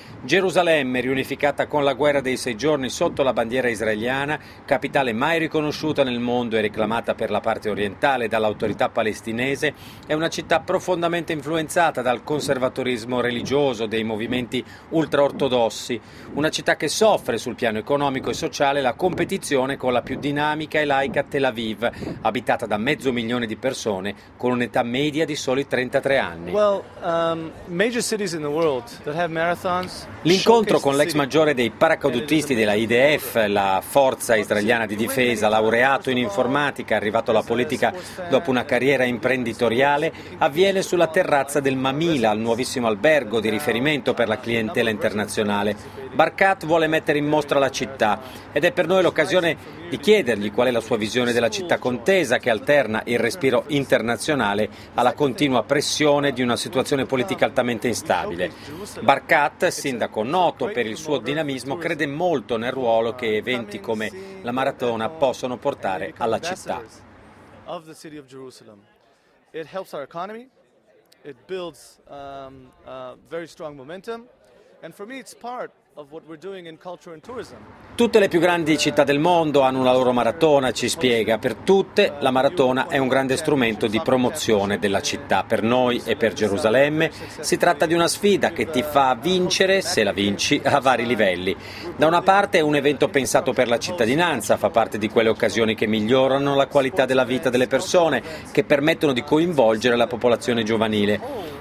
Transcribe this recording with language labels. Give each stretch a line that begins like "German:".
Italian: Gerusalemme, riunificata con la guerra dei sei giorni sotto la bandiera israeliana, capitale mai riconosciuta nel mondo e reclamata per la parte orientale dall'autorità palestinese, è una città profondamente influenzata dal conservatorismo religioso dei movimenti ultraortodossi, una città che soffre sul piano economico e sociale la competizione con la più dinamica e laica Tel Aviv, abitata da mezzo milione di persone con un'età media di soli 33 anni.
English: Major cities in the world that have marathons.
Italian: L'incontro con l'ex maggiore dei paracadutisti della IDF, la Forza Israeliana di Difesa, laureato in informatica, arrivato alla politica dopo una carriera imprenditoriale, avviene sulla terrazza del Mamila, il nuovissimo albergo di riferimento per la clientela internazionale. Barkat vuole mettere in mostra la città ed è per noi l'occasione di chiedergli qual è la sua visione della città contesa che alterna il respiro internazionale alla continua pressione di una situazione politica altamente instabile. Barkat, sindaco noto per il suo dinamismo, crede molto nel ruolo che eventi come la maratona possono portare alla città.
English: It helps our economy, it builds very strong momentum and for me it's part of what we're doing in culture and tourism.
Italian: Tutte le più grandi città del mondo hanno una loro maratona, ci spiega. Per tutte la maratona è un grande strumento di promozione della città. Per noi e per Gerusalemme si tratta di una sfida che ti fa vincere, se la vinci, a vari livelli. Da una parte è un evento pensato per la cittadinanza, fa parte di quelle occasioni che migliorano la qualità della vita delle persone, che permettono di coinvolgere la popolazione giovanile.